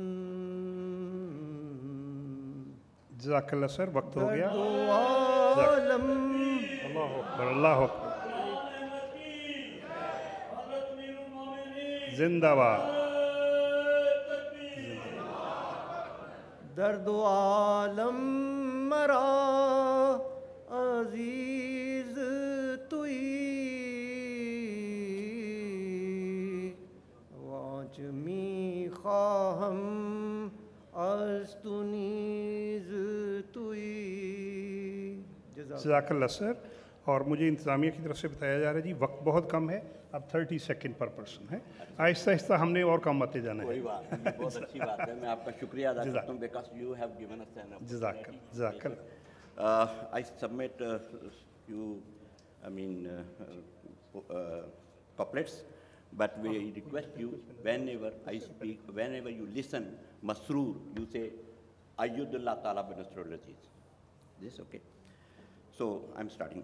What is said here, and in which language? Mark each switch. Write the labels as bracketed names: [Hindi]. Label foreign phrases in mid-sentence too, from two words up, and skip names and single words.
[Arabic] جزاک اللہ [Urdu] سر, وقت ہو گیا. عالم [Arabic] اللہ اکبر, اللہ اکبر, [Urdu] زندہ باد. [Persian] درد و عالم مرا عزیز تویی, وانچ می خواهم از تو نیز تویی. [Arabic] جزاک اللہ سر. [Urdu] اور مجھے انتظامیہ کی طرف سے بتایا جا رہا ہے جی وقت بہت کم ہے, اب 30 سیکنڈ پر پرسن ہے. آہستہ آہستہ ہم نے اور کم آتے جانا ہے. کوئی بات نہیں, بہت اچھی بات ہے, میں آپ کا شکریہ ادا کرتا ہوں, [English] because you have given us an opportunity. [Arabic] جزاک اللہ, جزاک اللہ. [English] I submit few, I mean, couplets, but we request you, whenever I speak, whenever you listen, Masroor, you say, [Arabic] أيده الله تعالى بنصره العزيز. [English] Is this okay? So, I'm starting.